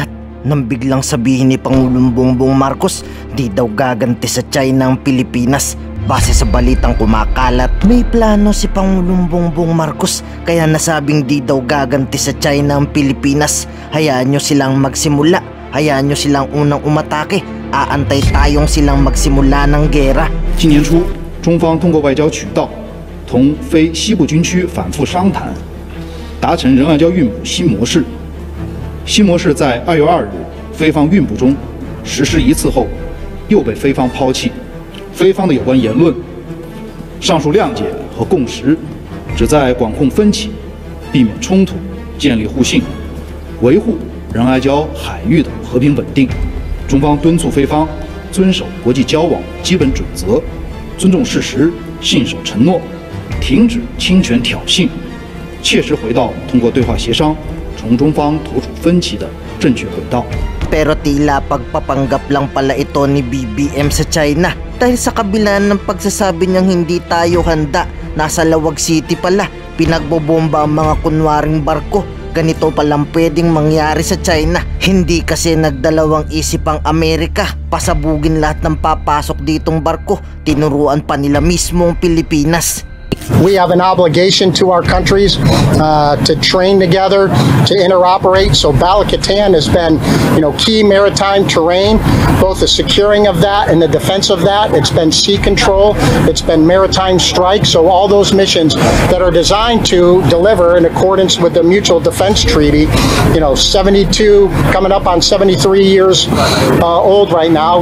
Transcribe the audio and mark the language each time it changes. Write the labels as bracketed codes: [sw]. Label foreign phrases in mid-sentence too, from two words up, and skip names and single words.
[tl] nang biglang sabihin ni Pangulong Bongbong Marcos di daw gaganti sa China ang Pilipinas. Base sa balitang kumakalat, may plano si Pangulong Bongbong Marcos kaya nasabing di daw gaganti sa China ang Pilipinas. Hayaan nyo silang magsimula, hayaan nyo silang unang umatake, aantay tayong silang magsimula ng gera. [zh] 今年初，中方通过外交渠道同非西部军区反复商谈，达成仁爱礁运补新模式。新模式在2月2日菲方运补中实施一次后，又被菲方抛弃。菲方的有关言论、上述谅解和共识，旨在管控分歧，避免冲突，建立互信，维护仁爱礁海域的和平稳定。中方敦促菲方遵守国际交往基本准则，尊重事实，信守承诺，停止侵权挑衅，切实回到通过对话协商从中方妥处分歧的正确轨道。 [tl] Pero tila pagpapanggap lang pala ito ni BBM sa China dahil sa kabila ng pagsasabi niyang hindi tayo handa, nasa Lawag City pala, pinagbobomba ang mga kunwaring barko. Ganito palang pwedeng mangyari sa China. Hindi kasi nagdalawang isip ang Amerika, pasabugin lahat ng papasok ditong barko, tinuruan pa nila mismo ang Pilipinas. [en] We have an obligation to our countries to train together, to interoperate. So Bala-Catan has been, key maritime terrain, both the securing of that and the defense of that. It's been sea control, it's been maritime strike. So all those missions that are designed to deliver in accordance with the Mutual Defense Treaty, 72, coming up on 73 years old right now.